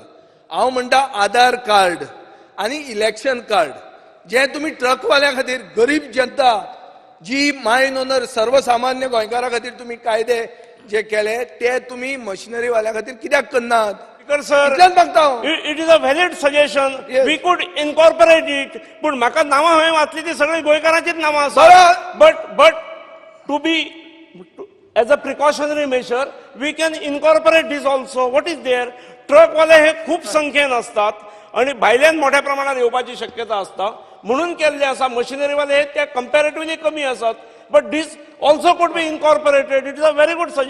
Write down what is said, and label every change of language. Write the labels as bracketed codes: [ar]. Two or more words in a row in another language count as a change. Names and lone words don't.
[kok] हांव म्हणटा आधार कार्ड आणि इलेक्शन कार्ड जे तुम्ही ट्रकवाल्या खातीर गरीब जनता जी मायन ओनर सर्वसामान्य गोंयकारा खातीर तुम्ही कायदे जे केले ते तुम्ही मशिनरी वाल्या खातीर कित्याक करनात? [en] Speaker sir it is a valid suggestion we could incorporate it. [kok] पण म्हाका नांवां हांवें वाचली ती सगळी गोंयकारांचीच नांवां आसात। [en] but to be as a precautionary measure we can incorporate this also. What is there? [kok] ट्रकवाले हे खूप संख्येन असतात आणि भायल्यान मोठ्या प्रमाणात येवपाची शक्यता असता म्हणून केल्ले आसा। मशिनरीवाले ते कंपॅरेटिव्हली कमी असतात [en] but this also could be incorporated. it is a very good suggestion.